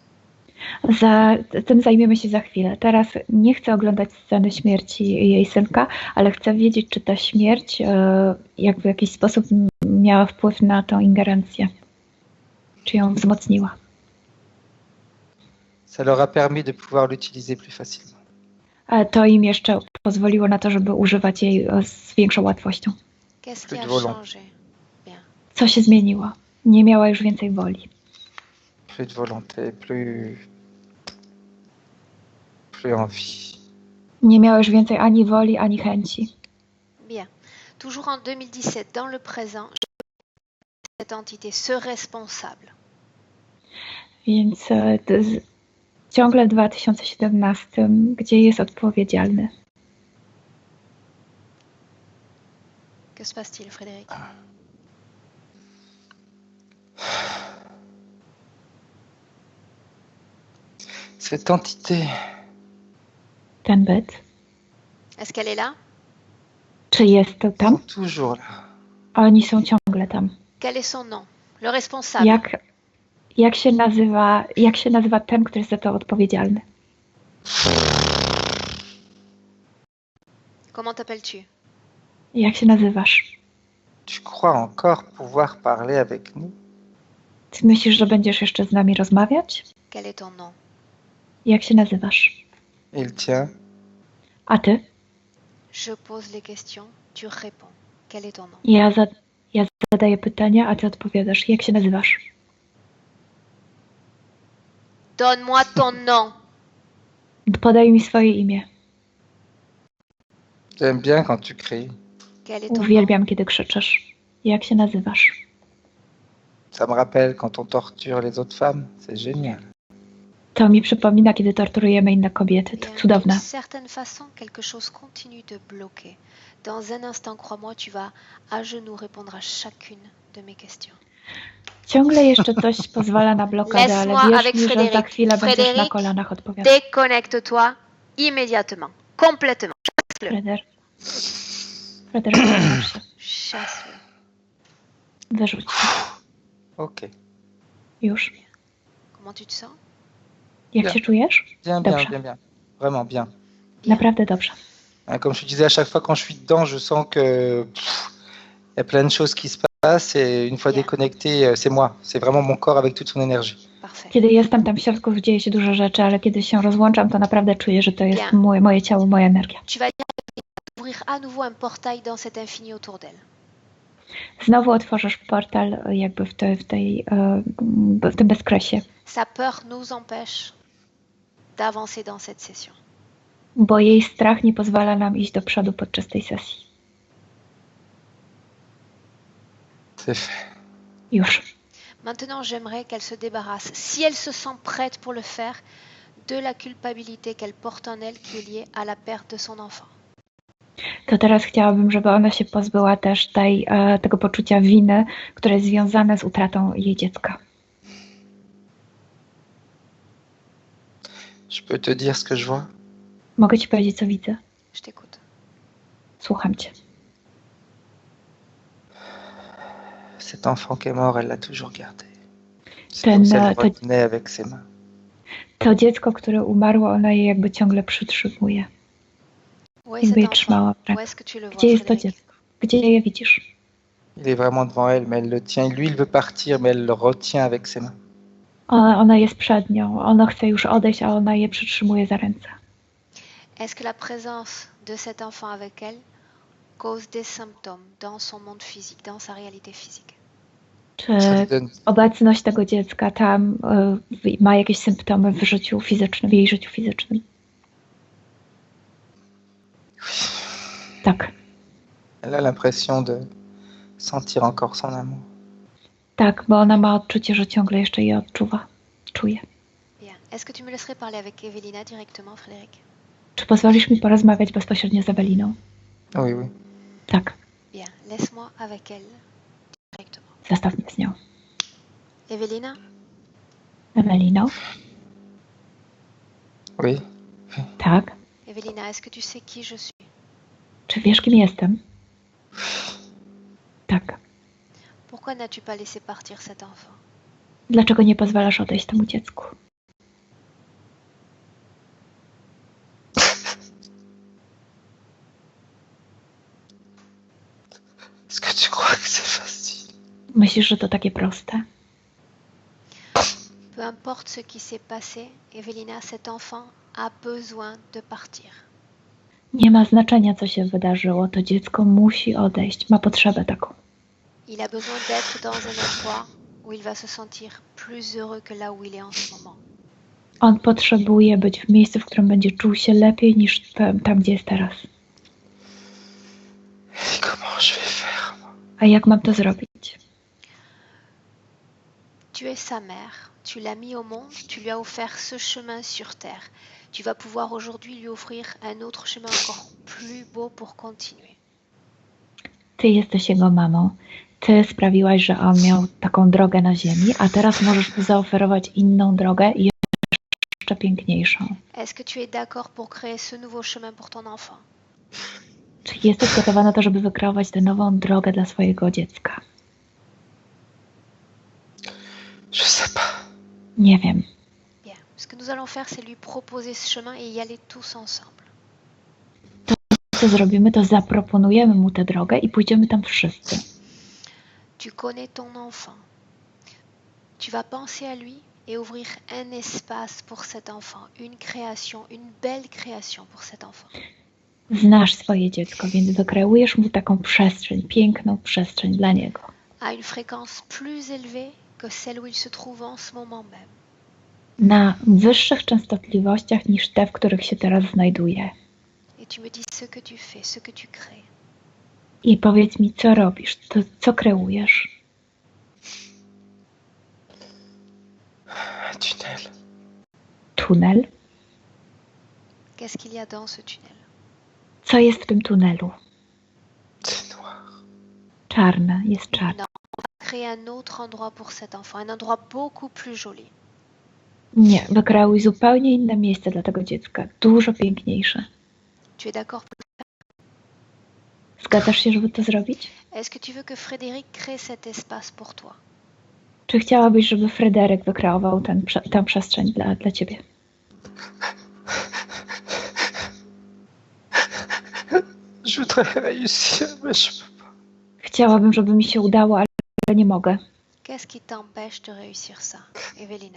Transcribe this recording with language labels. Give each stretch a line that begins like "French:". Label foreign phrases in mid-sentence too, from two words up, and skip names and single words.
Polish: Tym zajmiemy się za chwilę. Teraz nie chcę oglądać sceny śmierci jej synka, ale chcę wiedzieć, czy ta śmierć jak w jakiś sposób miała wpływ na tą ingerencję. Czy ją wzmocniła.
French: Ça leur a permis de pouvoir l'utiliser plus facilement.
Polish: A to im jeszcze pozwoliło na to, żeby używać jej z większą łatwością.
French: Qu'est-ce qui a changé? Bien.
Polish: Co się zmieniło? Nie miała już więcej woli.
French: Plus de volonté, plus envie.
Polish: Nie miała już więcej ani woli, ani chęci.
French: Bien. Toujours en 2017, dans le présent, cette entité, ce responsable.
Polish: Więc ciągle w 2017, gdzie jest odpowiedzialny.
French: Que se passe-t-il, Frédéric? Cette entité.
Polish: Ten byt.
French: Est-ce qu'elle est là?
Polish: Czy jest to tam?
French: Sont toujours là.
Polish: Oni są ciągle tam.
French: Quel est son nom? Le responsable.
Polish: Jak się nazywa ten, który jest za to odpowiedzialny?
French: Comment t'appelles-tu?
Polish: Jak się nazywasz?
French: Tu crois encore pouvoir parler avec nous?
Polish: Ty myślisz, że będziesz jeszcze z nami rozmawiać?
French: Quel est ton nom?
Polish: Jak się nazywasz?
French: Il tient.
Polish: A ty?
French: Je pose les questions, tu réponds. Quel est ton nom?
Polish: Ja zadaję pytania, a ty odpowiadasz. Jak się nazywasz?
French: Donne-moi ton nom.
Polish: Podaj mi swoje imię.
French: J'aime bien quand tu cries. Quel est ton nom?
Polish: Uwielbiam, kiedy krzyczysz. Jak się nazywasz?
French: Ça me rappelle quand on torture les autres femmes. C'est génial.
Polish: To mi przypomina, kiedy torturujemy inne kobiety. To
French: D'une
Polish: cudowne.
French: certaine façon, quelque chose continue de bloquer. Dans un instant, crois-moi, tu vas à genoux répondre à chacune de mes questions.
Polish: Ciągle jeszcze coś pozwala na blokadę, ale
French: Laisse-moi
Polish: wierz
French: avec
Polish: mi, że za
French: Frédéric.
Polish: chwilę będziesz na
French: Frédéric,
Polish: kolanach odpowiadać.
French: déconnecte-toi immédiatement, complètement.
Polish: Freder, wyłącz się.
French: Chasse-le.
Polish: Wyrzuć się. Ok. Już.
French: Comment tu te sens?
Polish: Jak
French: Bien.
Polish: się czujesz?
French: Bien,
Polish: Dobrze.
French: bien, bien, bien. Vraiment bien.
Polish: Naprawdę dobrze.
French: Comme je te disais, à chaque fois quand je suis dedans, je sens que y a plein de choses qui se passent et une fois Bien. déconnecté, c'est moi. C'est vraiment mon corps avec toute son énergie. Parfait.
Polish: Kiedy jestem tam w środku, dzieje się dużo rzeczy, ale kiedy się rozłączam, to naprawdę czuję, że to jest
French: Bien.
Polish: moje ciało, moja energia.
French: Tu vas ouvrir à nouveau un portail dans cet infini autour d'elle.
Polish: Znowu otworzysz portal jakby w tym bezkresie,
French: Sa peur nous empêche d'avancer dans cette session.
Polish: bo jej strach nie pozwala nam iść do przodu podczas tej sesji.
French: C'est fait.
Polish: Już.
French: Maintenant, j'aimerais qu'elle se débarrasse, si elle se sent prête pour le faire, de la culpabilité qu'elle porte en elle qui est liée à la perte de son enfant.
Polish: To teraz chciałabym, żeby ona się pozbyła też tego poczucia winy, które jest związane z utratą jej dziecka.
French: Je peux te dire ce que je vois?
Polish: Mogę ci powiedzieć, co widzę?
French: Je t'écoute.
Polish: Słucham cię.
French: Cet enfant qui est mort, elle l'a toujours gardé. C'est
Polish: Ten,
French: comme si elle
Polish: to-
French: retenait avec ses mains.
Polish: To dziecko, które umarło, ona je jakby ciągle przytrzymuje.
French: Où est
Polish: Jakby
French: cet
Polish: je
French: enfant?
Polish: trzymała w
French: Où
Polish: ręku.
French: est-ce que tu le vois,
Polish: Gdzie jest to
French: Frédéric?
Polish: dziecko? Gdzie je widzisz?
French: Il est vraiment devant elle, mais elle le tient. Lui, il veut partir, mais elle le retient avec ses mains.
Polish: Ona jest przed nią. Ona chce już odejść, a ona je przytrzymuje za ręce.
French: Est-ce que la présence de cet enfant avec elle cause des symptômes dans son monde physique, dans sa réalité physique?
Polish: Czy
French: Ça lui donne...
Polish: obecność tego dziecka tam ma jakieś symptomy w życiu fizycznym, w jej życiu fizycznym? Tak.
French: Elle a l'impression de sentir encore son amour.
Polish: Tak, bo ona ma odczucie, że ciągle jeszcze je odczuwa. Czuje.
French: Bien. Est-ce que tu me laisserais parler avec Evelina directement, Frédéric?
Polish: Czy pozwolisz mi porozmawiać bezpośrednio z Eweliną?
French: Oui, oui.
Polish: Tak.
French: Bien. Laisse-moi avec elle directement.
Polish: Zostaw mnie z nią.
French: Evelina,
Polish: Ewelino?
French: Oui.
Polish: Tak.
French: Evelina, est-ce que tu sais qui je suis?
Polish: Czy wiesz, kim jestem? Tak.
French: Pourquoi n'as-tu pas laissé partir cet enfant?
Polish: Dlaczego nie pozwalasz odejść temu dziecku?
French: Est-ce que tu crois que c'est facile?
Polish: Myślisz, że to takie proste?
French: Peu importe ce qui s'est passé, Evelina, cet enfant a besoin de partir.
Polish: Nie ma znaczenia, co się wydarzyło. To dziecko musi odejść. Ma potrzebę taką.
French: Il a besoin d'être dans un endroit où il va se sentir plus heureux que là où il est en ce moment.
Polish: On potrzebuje być w miejscu, w którym będzie czuł się lepiej niż tam, gdzie jest teraz.
French: Et comment je vais faire?
Polish: A jak mam to zrobić?
French: Tu es sa mère, tu l'as mis au monde, tu lui as offert ce chemin sur terre. Tu vas pouvoir aujourd'hui lui offrir un autre chemin encore plus beau pour continuer.
Polish: Ty jesteś jego mamą. Ty sprawiłaś, że on miał taką drogę na ziemi, a teraz możesz mu zaoferować inną drogę i jeszcze piękniejszą.
French: Est-ce que tu es d'accord pour créer ce nouveau chemin pour ton enfant?
Polish: Czy jesteś gotowa na to, żeby wykreować tę nową drogę dla swojego dziecka?
French: Je sais pas.
Polish: Nie wiem.
French: Bien. Ce que nous allons faire, c'est lui proposer ce chemin et y aller tous ensemble.
Polish: Co zrobimy, to zaproponujemy mu tę drogę i pójdziemy tam wszyscy.
French: Tu connais ton enfant. Tu vas penser à lui et ouvrir un espace pour cet enfant, une création, une belle création pour cet enfant.
Polish: Znasz swoje dziecko, więc wykreujesz mu taką przestrzeń, piękną przestrzeń dla niego.
French: À une fréquence plus élevée que celle où il se trouve en ce moment même.
Polish: Na wyższych częstotliwościach niż te, w których się teraz znajduje.
French: Et tu me dis ce que tu fais, ce que tu crées.
Polish: I powiedz mi, co robisz, to co kreujesz?
French: Un tunnel.
Polish: Tunel?
French: Qu'est-ce qu'il y a dans ce tunnel?
Polish: Co jest w tym tunelu?
French: C'est noir.
Polish: Czarne, jest czarne.
French: Créer un autre endroit pour cet enfant, un endroit beaucoup plus joli.
Polish: Nie, wykreuj zupełnie inne miejsce dla tego dziecka, dużo piękniejsze.
French: Tu es d'accord?
Polish: Zgadzasz się, żeby to zrobić?
French: Est-ce que tu veux que Frédéric crée cet espace pour toi?
Polish: Czy chciałabyś, żeby Fryderyk wykreował tę przestrzeń dla ciebie?
French: Je voudrais réussir, mais je peux pas.
Polish: Chciałabym, żeby mi się udało, ale nie mogę.
French: Qu'est-ce qui t'empêche de réussir ça, Evelina?